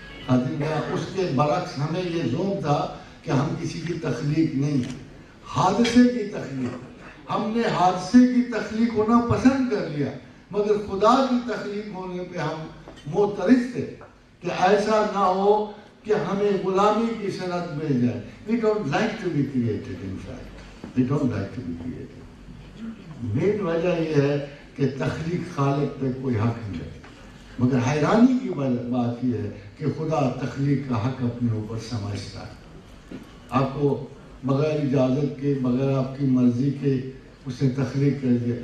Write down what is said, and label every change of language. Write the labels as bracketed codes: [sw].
[ur] اس کے برعکس ہمیں یہ ذوق تھا کہ ہم کسی کی تخلیق نہیں، حادثے کی تخلیق. ہم نے حادثے کی تخلیق ہونا پسند کر لیا، مگر خدا کی تخلیق ہونے پہ ہم معترض تھے کہ ایسا نہ ہو کہ ہمیں غلامی کی صنعت مل جائے. [en] We don't like to be created, in fact. We don't like to be created. [ur] مین وجہ یہ ہے کہ تخلیق خالق پہ کوئی حق نہیں ہے. مگر حیرانی کی بات یہ ہے کہ خدا تخلیق کا حق اپنے اوپر سمجھتا ہے. آپ کو بغیر اجازت کے، بغیر آپ کی مرضی کے اس نے تخلیق کر دیا.